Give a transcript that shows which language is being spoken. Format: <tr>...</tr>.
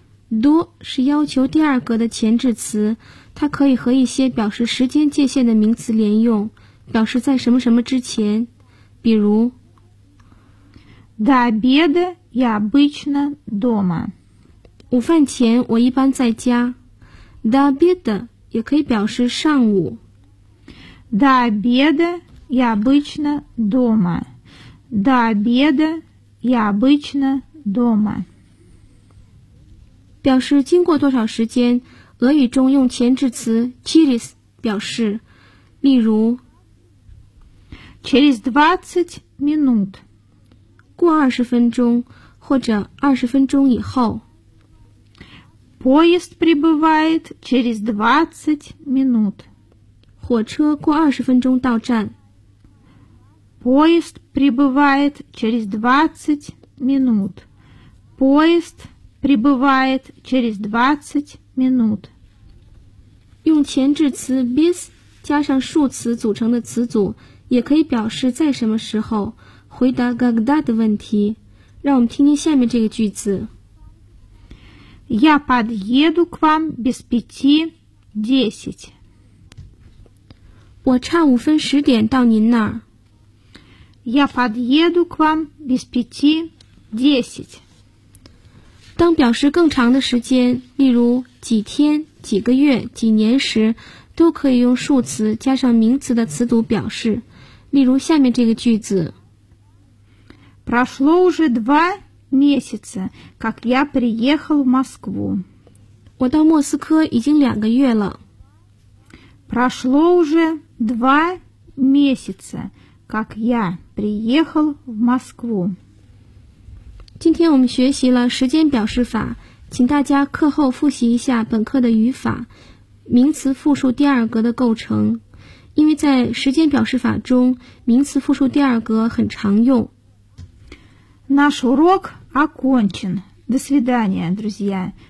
<zh>до 是要求第二格的前置词，它可以和一些表示时间界限的名词连用，表示在什么什么之前。比如</zh> <ru>до обедаYa обычно дома.</ru> <zh>午饭前我一般在家。</zh> <ru>До обеда</ru> <zh>也可以表示上午。</zh> <ru>До обеда я обычно дома. До обеда я обычно дома.</ru> <zh>表示经过多少时间，俄语中用前置词 через 表示。例如</zh> <ru>через 20 минут.</ru> <zh>过20分钟。或者20分钟以后。</zh> <ru>Поезд прибывает через 20 минут.</ru> <zh>火车过20分钟到站。</zh> <ru>Поезд прибывает через 20 минут. Поезд прибывает через 20 минут.</ru> <zh>用前置词 bis 加上数词组成的词组，也可以表示在什么时候，回答 когда 的问题。让我们听听下面这个句子。</zh> <ru>Я подъеду к вам без пяти десять.</ru> <zh>我差五分十点到您那儿。</zh> <ru>Я подъеду к вам без пяти десять.</ru> <zh>当表示更长的时间，例如几天、几个月、几年时，都可以用数词加上名词的词组表示。例如下面这个句子。</zh> <ru>Прошло уже два месяца, как я приехал в Москву.</ru> <zh>我到莫斯科已经两个月了。</zh> <ru>Прошло уже два месяца, как я приехал в Москву.</ru> <zh>今天我们学习了时间表示法，请大家课后复习一下本课的语法，名词复数第二格的构成。因为在时间表示法中，名词复数第二格很常用。</zh> <ru>Наш урок окончен. До свидания, друзья.</ru>